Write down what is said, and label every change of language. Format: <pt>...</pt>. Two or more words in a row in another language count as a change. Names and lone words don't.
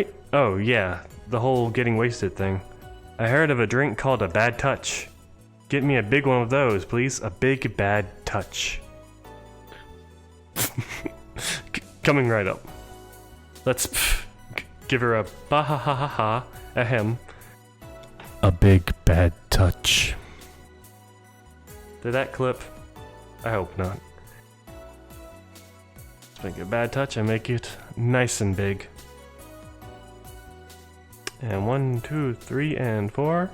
<en>Oh yeah, the whole getting wasted thing. I heard of a drink called a bad touch. Get me a big one of those, please. A big bad touch. Coming right up. Let's give her a ba ha ha ha ha, ahem. A big bad touch. Did that clip? I hope not. Let's make it a bad touch and make it nice and big. And 1, 2, 3, and 4.</en>